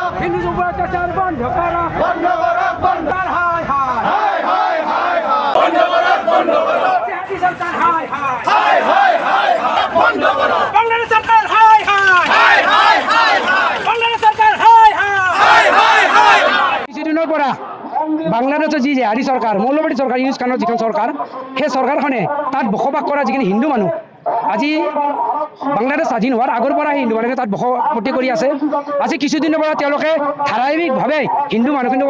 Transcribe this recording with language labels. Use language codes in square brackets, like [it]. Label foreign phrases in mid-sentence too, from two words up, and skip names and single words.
[bn] হিন্দুর উপর অত্যাচার বন্ধ করো বন্ধ করো বন্ধ সরকার হায় হায় হায় হায় হায় হায় বন্ধ করো বন্ধ করো জিহাদি সরকার হায় হায় হায় হায় হায় হায় বন্ধ করো বাংলাদেশ সরকার হায় হায় হায় হায় হায় হায় বাংলাদেশ সরকার হায় হায় হায় হায় হায় হায় [as] কিছুদিনৰ পৰা বাংলাদেশৰ যি জেহাদী চৰকাৰ মৌলবাদী চৰকাৰ ইউজ খানৰ যিখন চৰকাৰ সেই চৰকাৰখনে তাত বসবাস কৰা যিখিনি হিন্দু মানুহ আজি বাংলাদেশ স্বাধীন হোৱাৰ আগৰ পৰা হিন্দু মানুহে তাত বসতি কৰি আছে আজি কিছুদিনৰ পৰা তেওঁলোকে ধাৰাবাহিকভাৱে হিন্দু মানুহখিনিক